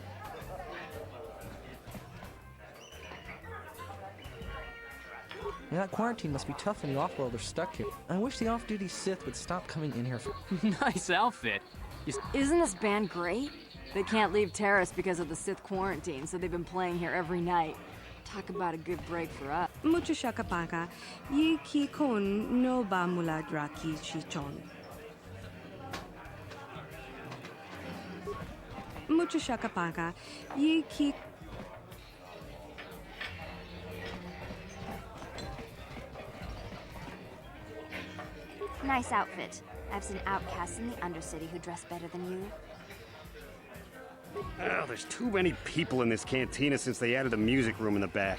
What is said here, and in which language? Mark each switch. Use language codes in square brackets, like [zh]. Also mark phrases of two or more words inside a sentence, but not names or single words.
[en] That quarantine must be tough when the off-worlders stuck here. I wish the off-duty Sith would stop coming in here for... Nice outfit. Isn't this band great? They can't leave Taris because of the Sith quarantine, so they've been playing here every night. Talk about a good break for us. Mucho shakapaka, yi ki kon no ba muladra ki chichon. Mucho shakapaka, yi ki... Nice outfit. I've seen outcasts in the Undercity who dress better than you. Oh, there's too many people in this cantina since they added a music room in the back.